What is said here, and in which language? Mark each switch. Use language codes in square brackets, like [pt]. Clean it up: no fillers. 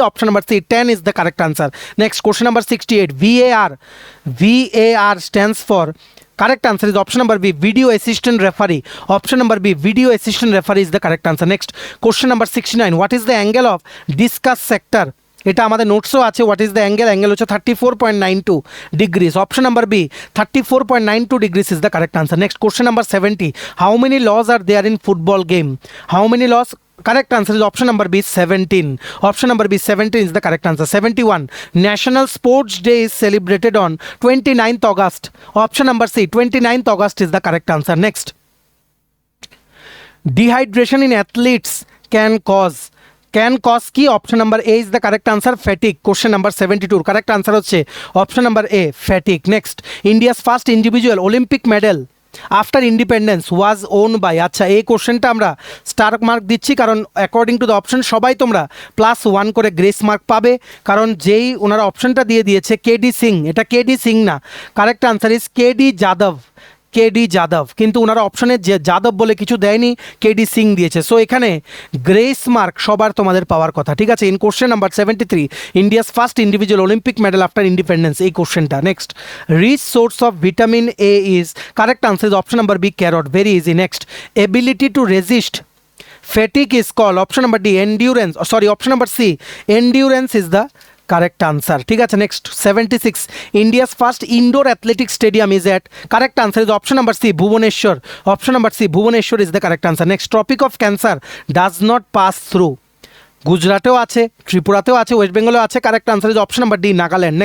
[en] Option number C, 10 is the correct answer. Next, question number 68. VAR stands for, correct answer is option number B, video assistant referee. Option number B, video assistant referee is the correct answer. Next, question number 69. What is the angle of discus sector? [bn] এটা আমাদের নোটসও আছে, [en] what is the angle [bn] হচ্ছে 34.92 degrees. [en] Option number B 34.92 degrees is the correct answer. Next question number 70, how many loss are there in football game? How many loss? Correct answer is option number B, 17. Option number B, 17 is the correct answer. 71. National Sports Day is celebrated on 29th August. Option number C, 29th August is the correct answer. Next, dehydration in athletes can cause কি? Option number A is the correct answer, fatigue. Question number 72. Correct answer হচ্ছে option number A, fatigue. Next, India's first individual Olympic medal after independence was won by, [bn] আচ্ছা এই কোশ্চেনটা আমরা star mark দিচ্ছি কারণ [en] according to the option [bn] সবাই তোমরা +1 করে গ্রেস মার্ক পাবে, কারণ যেই ওনারা অপশনটা দিয়ে দিয়েছে কেডি সিং, এটা কেডি সিং না, [en] correct answer is KD Yadav, [bn] কিন্তু ওনারা অপশনে যে যাদব বলে কিছু দেয়নি, কেডি সিং দিয়েছে। সো এখানে গ্রেস মার্ক সবার তোমাদের পাওয়ার কথা, ঠিক আছে। [en] in question number 73, India's first individual Olympic medal after independence, [bn] এই কোশ্চেনটা। [en] Next, rich source of vitamin A is, correct answer is option number B, carrot, very easy. Next, ability to resist fatigue is called, option number D, endurance, option number C, endurance is the correct answer, [bn] ঠিক আছে। [en] Next 76, India's first indoor athletic stadium is at, correct answer is option number C, Bhubaneswar. Option number C, Bhubaneswar is the correct answer. Next, tropic of cancer does not pass through, [bn] গুজরাটেও আছে, ত্রিপুরাতেও আছে, West বেঙ্গলেও আছে, [en] Correct answer is option number D, Nagaland.